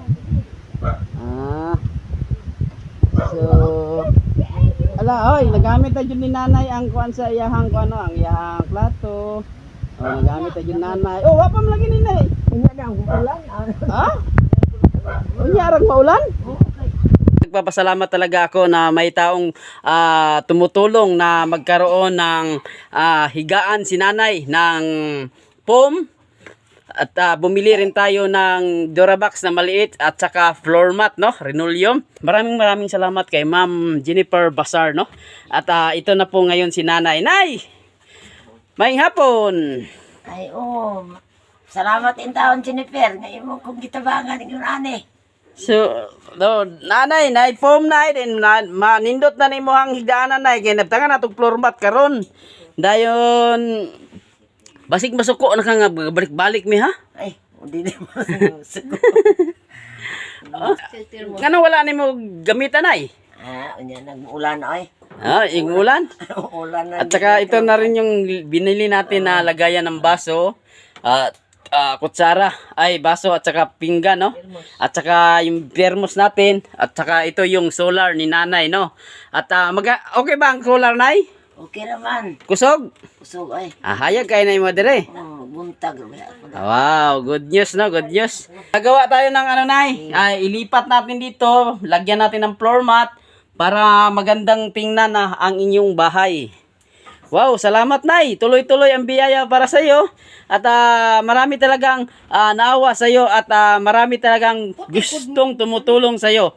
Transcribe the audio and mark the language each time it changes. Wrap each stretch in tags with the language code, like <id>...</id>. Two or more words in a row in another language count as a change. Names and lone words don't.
<ceb>So ala oy, nagamit ta jud ni nanay ang kuan sa iyang kuano, ang iyang plato. Oh, nagamit ta jud nanay. Oh, wa pa man lagi ni nay. Unya na ang ulan. Ha? Unya arang maulan?</ceb> <tl>Nagpapasalamat talaga ako na may taong tumutulong na magkaroon ng higaan si nanay ng foam at bumili rin tayo ng Durabox na maliit at saka</tl> <en>floor mat</en> <tl>no, linoleum. Maraming salamat kay Ma'am Jennifer Basar no. At ito na po ngayon si nanay.</tl> <ceb>Nay! Maayong hapon. Ay salamat in taon Jennifer ngayon mo kung gitabangan ng ane. So, nanay, foam na din manindot na nimo ang higdaanan nay kay nabtangan atong</ceb> <en>floor mat</en> <ceb>karon. Dayon basig masuko na ka nga balik-balik mi ha?</ceb> <tl>Ay, hindi na masuko.</tl> <ceb>Ngano wala nimo gamitan ay? Unya nag-ulan ay. Igulan. Ulan na.</ceb> <tl>At saka ito na rin yung binili natin na lagayan ng baso. Kutsara ay baso at saka pinggan no at saka yung thermos natin at saka ito yung solar ni nanay no at okay ba ang solar nay? Okay naman.</tl> <ceb>Kusog ay. Hayag kay nay mo dire. Buntag.</ceb> <en>Wow, good news no, good news.</en> <tl>Gagawa tayo ng ano nay, ilipat natin dito, lagyan natin ng</tl> <en>floor mat</en> <tl>para magandang tingnan na ang inyong bahay. Wow, salamat nay. Tuloy-tuloy ang biyaya para sa iyo. At marami talagang naawa sa iyo at marami talagang gustong tumutulong sa iyo.</tl>